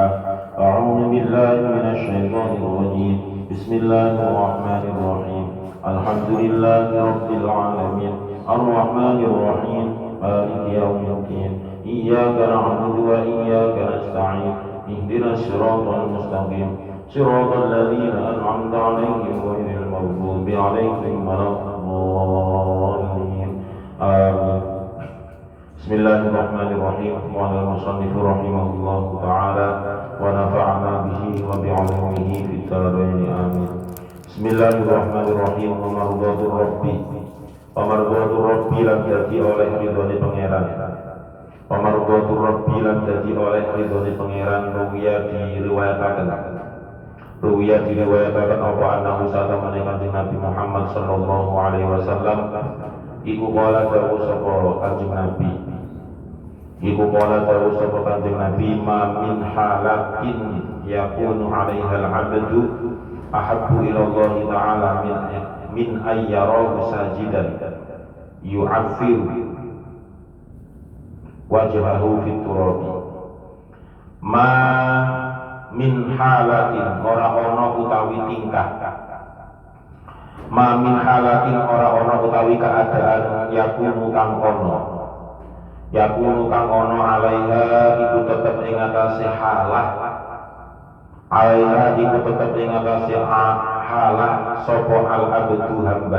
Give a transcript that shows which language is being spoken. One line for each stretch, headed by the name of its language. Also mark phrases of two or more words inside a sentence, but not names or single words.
Arabic: أعوذ بالله من الشيطان الرجيم بسم الله الرحمن الرحيم الحمد لله رب العالمين الرحمن الرحيم مالك يوم الدين إياك نعبد وإياك نستعين اهدنا الصراط المستقيم صراط الذين أنعمت عليهم غير المغضوب عليهم ولا الضالين آمين. بسم الله الرحمن الرحيم. قال المصنف رحمه الله تعالى ونفعنا به وبعلومه في الدارين آمين. بسم الله الرحمن الرحيم. ومرضات الرب ومرضات الرب
Javanese: lan dadi oleh ridhone pangeran.
Arabic: ومرضات الرب
Javanese: lan dadi oleh ridhone pangeran ruwiya diriwayataken apa anahu satamane Kanjeng Nabi Muhammad
Arabic: صلى الله عليه وسلم
Javanese: iku kala dawuh sapa Kanjeng Nabi. Iku kala dawuh sapa Kanjeng Nabi
Arabic: ما من حالة يكون عليها العبد أحب إلى الله تعالى من أن يراه ساجدا يعفر وجهه في التراب. ما من حالة
Javanese: ora ana utawi tingkah,
Arabic: ما من حالة
Javanese: ora ana utawi keadaan yakunu kang ono alaiha iku tetep ing atase halah, alaiha iku tetep ing atase halah sapa al-abdu hamba.